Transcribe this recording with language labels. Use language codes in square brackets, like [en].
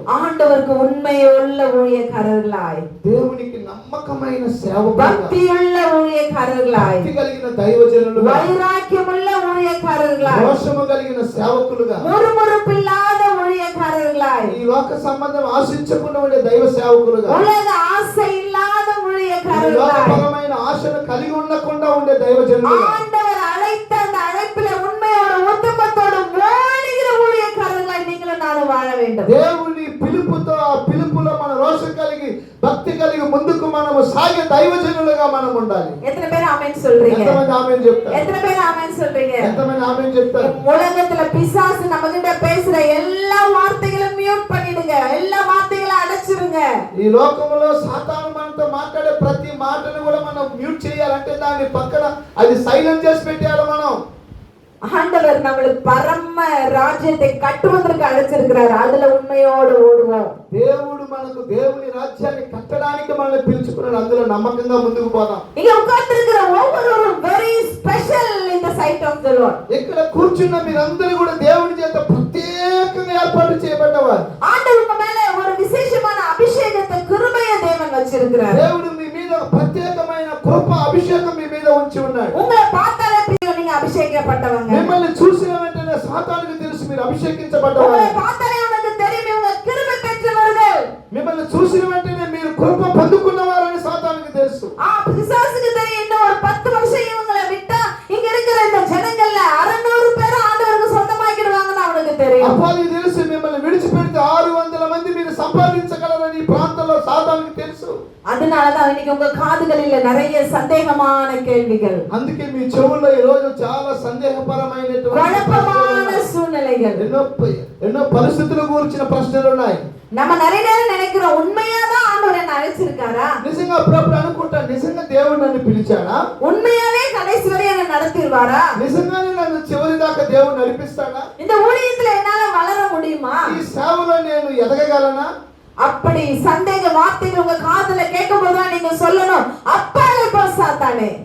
[ta] ஆண்டவருக்கு உண்மையுள்ள ஊழியக்காரர்களாய், [te] దేవునికి నమ్మకమైన సేవకులుగా, [ta] பக்தியுள்ள ஊழியக்காரர்களாய், [te] భక్తి కలిగిన దైవజనులుగా, [ta] வைராக்கியமுள்ள ஊழியக்காரர்களாய், [te] రోషము కలిగిన సేవకులుగా, [ta] முறுமுறுப்பில்லாத ஊழியக்காரர்களாய், [te] ఈ లోక సంబంధం ఆశించకుండా ఉండే దైవ సేవకులుగా, [ta] உலக ஆசை இல்லாத [te] ఈ [ta] ஊழியக்காரர்களாய், [te] లోకపరమైన ఆశను కలిగి ఉండకుండా ఉండే దైవజనులుగా, [ta] ஆண்டவர் அழைத்த அந்த அழைப்பில உண்மையோட உத்தமத்தோட ஓடுகிற ஊழியக்காரர்களாய் நீங்களும் நானும் வாழ வேண்டும். [te] దేవుని పిలుపుతో ఆ పిలుపులో మన రోషం కలిగి భక్తి కలిగి ముందుకు మనము సాగే దైవజనులుగా మనం ఉండాలి. [ta] எத்தனை பேர் ஆமென் சொல்றீங்க? [te] ఎంతమంది ఆమేన్ చెప్తారు? [ta] எத்தனை பேர் ஆமென் சொல்றீங்க? [te] ఎంతమంది ఆమేన్ చెప్తారు? [ta] உலகத்துல பிசாசு நம்மகிட்ட பேசுற எல்லா வார்த்தைகளும் மியூட் பண்ணிடுங்க, எல்லா வார்த்தைகளும் அடைச்சிருங்க. [te] ఈ లోకంలో సాతాను మనతో మాట్లాడే ప్రతి మాటను కూడా మనం మ్యూట్ చేయాలంటే దాని పక్కన అది సైలెంట్ చేసి పెట్టాలి మనం. [ta] ஆண்டவர் நம்மளுக்கு பரம ராஜ்யத்தை கட்டுவதற்கு அழைச்சிருக்கிறார். அதுல உண்மையோடு ஓடுவோம். [te] దేవుడు మనకు దేవుని రాజ్యాన్ని కట్టడానికి మనల్ని పిలుచుకున్నాడు. అందులో నమ్మకంగా ముందుకు పోదాం. [ta] இங்க உட்கார்ந்திருக்கிற ஒவ்வொருவரும் [en] very special in the sight of the Lord. [te] ఇక్కడ కూర్చున్న మీరందరూ కూడా దేవుని చేత ప్రత్యేకంగా ఏర్పాటు చేయబడ్డవారు. [ta] ஆண்டவர் உங்க மேல ஒரு விசேஷமான அபிஷேகத்தை கிருபையை தேவன் வச்சிருக்கிறார். [te] దేవుడు మీ మీద ప్రత్యేకమైన కృప అభిషేకం మీ మీద ఉంచి ఉన్నాడు. [ta] உங்களை பார்த்தாலே தெரியும் நீங்க அபிஷேகப்பட்டவங்க. [te] మిమ్మల్ని చూసిన వెంటనే సాతానుకు తెలుసు మీరు అభిషేకించబడ్డవారు. [ta] உங்களை பார்த்தாலே உனக்கு தெரியும் இவங்க கிருபை பெற்றவர்கள். [te] మిమ్మల్ని చూసిన వెంటనే మీరు కృప పొందుకున్నవారని సాతానుకు తెలుసు. [ta] பிசாசுக்கு தெரியும் இன்னும் ஒரு 10 வருஷம் இவங்களை விட்டா இங்க இருக்கிற இந்த ஜனங்கள்ல 600 பேர் ஆண்டவருக்கு சொந்தமாக்கிடுவாங்கன்னு அவனுக்கு தெரியும். [te] అపోలికి తెలుసు మిమ్మల్ని విడిచిపెడితే 600 మంది మీరు సంపాదించగలరని ఈ ప్రాంతంలో సాతానుకు తెలుసు. [ta] அதனாலதான் இன்னைக்கு உங்க காதுகளில நிறைய சந்தேகமான கேள்விகள், [te] అందుకే మీ చెవుల్లో ఈ రోజు చాలా సందేహపరమైనటువంటి [ta] குழப்பமான சூழ்நிலைகள், [te] ఎన్నో పరిస్థితుల గురించిన ప్రశ్నలు ఉన్నాయి. [ta] நம்ம நிறைய நேரம் நினைக்கிறோம் உண்மையாதான் ஆண்டவர் என்ன அழைச்சிருக்காரா, [te] నిజంగా అప్పుడప్పుడు అనుకుంటా నిజంగా దేవుడు నన్ను పిలిచాడా, [ta] உண்மையாவே கடைசி வரை என்ன நடத்திடுவாரா, [te] నిజంగానే నన్ను చివరి దాకా దేవుడు నడిపిస్తాడా, [ta] இந்த ஊழியத்துல என்னால வளர முடியுமா, [te] ఈ సేవలో నేను ఎదగగలనా, [ta] அப்படி சந்தேக வார்த்தைகள் உங்க காதுல கேட்கும் போதுதான் நீங்க சொல்லணும், அப்பாலே போ சாத்தானே.